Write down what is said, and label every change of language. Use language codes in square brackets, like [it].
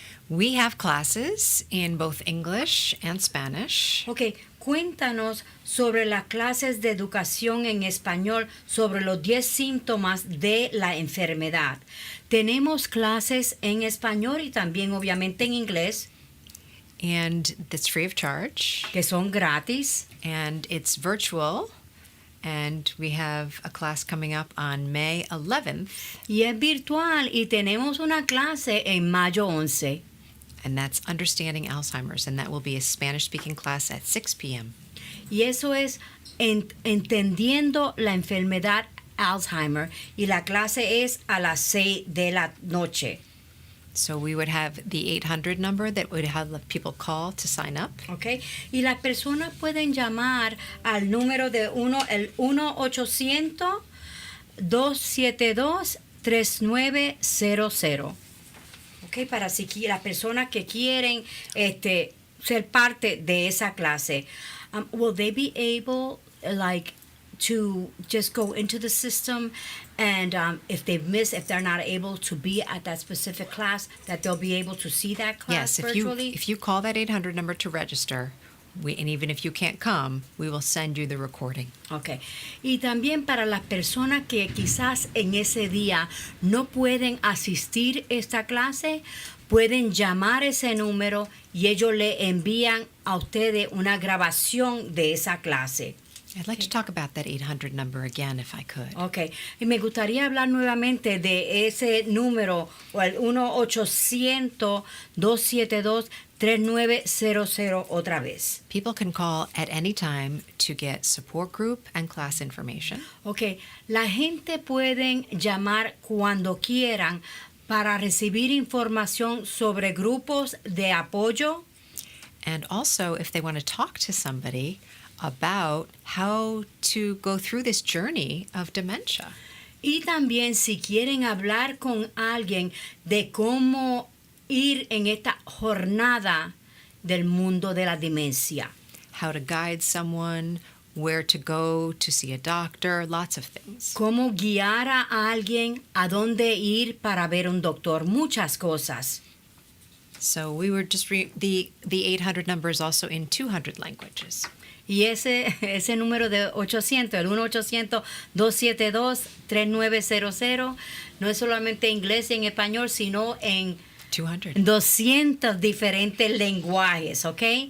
[en] We have classes in both English and Spanish. [es] Okay, cuéntanos sobre las clases de educación en español sobre los 10 síntomas de la enfermedad. Tenemos clases en español y también obviamente en inglés. [en] And that's free of charge. [es] Que son gratis. [en] And it's virtual. And we have a class coming up on May 11th. [es] Y es virtual y tenemos una clase en mayo 11. [en] And that's Understanding Alzheimer's. And that will be a Spanish-speaking class at 6 p.m. [es] Y eso es entendiendo la enfermedad Alzheimer. Y la clase es a las 6 de la noche. [en] So we would have the 800 number that would have people call to sign up. Okay. [es] Y las personas pueden llamar al número de el 1-800-272-3900. Okay, para si las personas que quieren ser parte de esa clase. [en] Will they be able to just go into the system and if they're not able to be at that specific class, that they'll be able to see that class virtually? If you call that 800 number to register, and even if you can't come, we will send you the recording. Okay. [es] Y también para las personas que quizás en ese día no pueden asistir a esta clase, pueden llamar ese número y ellos le envían a ustedes una grabación de esa clase. [en] I'd like to talk about that 800 number again, if I could. Okay. [es] Y me gustaría hablar nuevamente de ese número, o el 1-800-272-3900 otra vez. [en] People can call at any time to get support group and class information. Okay. [es] La gente pueden llamar cuando quieran para recibir información sobre grupos de apoyo. [en] And also, if they want to talk to somebody about how to go through this journey of dementia. [es] Y también si quieren hablar con alguien de cómo ir en esta jornada del mundo de la demencia. [en] How to guide someone, where to go to see a doctor, lots of things. [es] Cómo guiar a alguien a dónde ir para ver un doctor, muchas cosas. [en] So we were just the 800 number is also in 200 languages. [es] Y ese número de 800, el 1-800-272-3900, no es solamente en inglés y en español, sino en 200 diferentes lenguajes, ¿ok?